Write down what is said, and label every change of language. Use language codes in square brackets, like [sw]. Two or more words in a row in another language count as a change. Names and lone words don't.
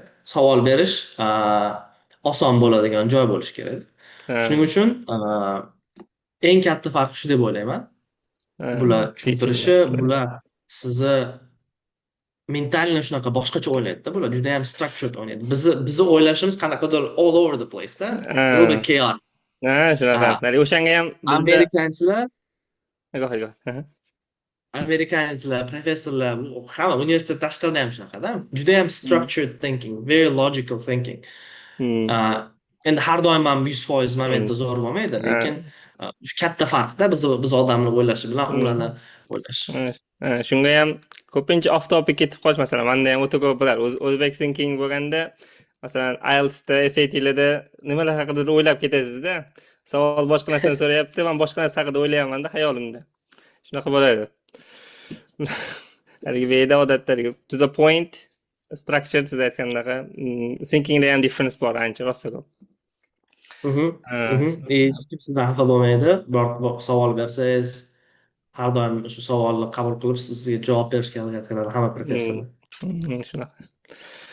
[uz] Savol berish oson bo'ladigan joy bo'lishi kerak. Shuning uchun eng katta farq shu deb o'ylayman. Bular Teaching tushuntirishi, style. bular sizni mentalni shunaqa boshqacha o'ylaydida. Bular juda ham structured o'ynaydi. Bizni o'ylashimiz qanaqadir [en] all over the place-da. A little bit chaotic. [uz] Shunaqa. O'shanga ham bizda Amerikanchilar goh. Amerikanlar, professorlar, hamma universitet tashqarida ham shunaqada. Juda ham [en] structured thinking, very logical thinking. Hmm. [uz] Endi har doim ham 100% momentda zo'r bo'lmaydi, lekin shu katta farqda biz odamni o'ylashi bilan ularni o'ylash. Shunga ham ko'pincha [en] off topic [uz] ketib qolish, masalan, menda ham o'ta ko'p bo'lar. O'zbek thinking bo'lganda, masalan, IELTSda, SAT'larda nimalar haqida o'ylab ketasizda. Savol boshqa narsani so'rayapti, men boshqa narsa haqida o'ylayapman-da xayolimda. Shunaqa bo'ladi. Haligi veda odatda [en] to the point, structured [uz] siz aytgandaqa, thinkingda ham difference bor ancha rosa ko'p. Hech kim sizdan xafa bo'lmaydi. Biroq savol bersangiz, har doim shu savolni qabul qilib sizga javob berishga harakat qiladi hamma professorlar. Shunaqa.